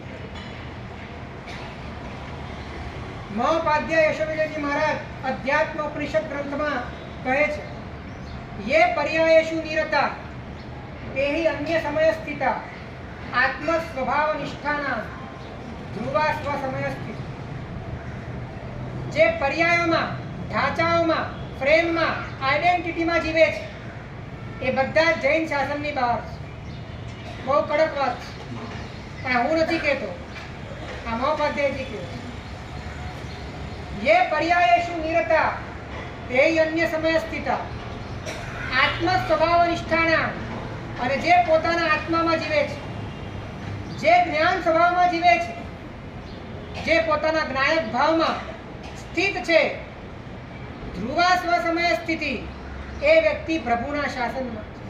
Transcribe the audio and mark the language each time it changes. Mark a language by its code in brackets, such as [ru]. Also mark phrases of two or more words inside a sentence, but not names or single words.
[gu] મહોપાધ્યાય યશોવિજયજી મહારાજ અધ્યાત્મ ઉપનિષદ ગ્રંથમાં કહે છે, [sa] યે પર્યાયેષુ નિરતા તેહિ અન્ય સમય સ્થિતા આત્મ સ્વભાવ નિષ્ઠાના ધ્રુવા સ્વ સમય સ્થિત. [gu] જે પર્યાયોમાં, ઢાંચાઓમાં, ફ્રેમમાં, આઈડેન્ટિટીમાં જીવે છે એ બધા જૈન શાસનની બહાર છે. બહુ કડક વાત છે, પણ હું નથી કહેતો, આ મહોપાધ્યાયજી કહે છે. [sa] ये पर्यायेषु निरता ते अन्य समय સ્થિતા આત્મ સ્વભાવ નિષ્ઠાના. [gu] અને જે પોતાના આત્મામાં જીવે છે, જે જ્ઞાન સ્વભાવમાં જીવે છે, જે પોતાના જ્ઞાયક ભાવમાં સ્થિત છે, [sa] ધ્રુવા સ્વ સમય સ્થિતિ, [gu] એ વ્યક્તિ પ્રભુના શાસનમાં.